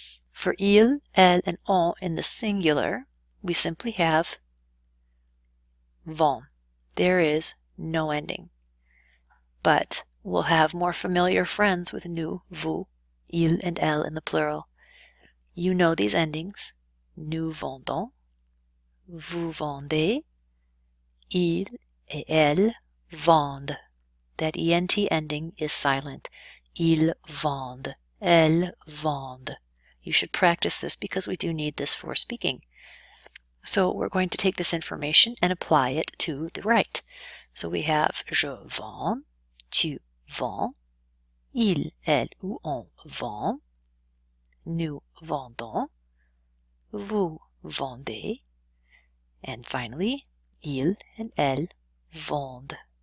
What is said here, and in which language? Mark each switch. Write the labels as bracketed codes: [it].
[en] For il, elle, and on in the singular, we simply have vend. There is no ending. But we'll have more familiar friends with nous, vous, il, and elle in the plural. You know these endings. [fr] Nous vendons, vous vendez, il et elle vendent. [en] That ENT ending is silent. [fr] Ils vendent, elles vendent. [en] You should practice this because we do need this for speaking. So we're going to take this information and apply it to the right. So we have [fr] je vends, tu vends, il, elle ou on vend, nous vendons, vous vendez, [en] and finally, [fr] il and elle vendent.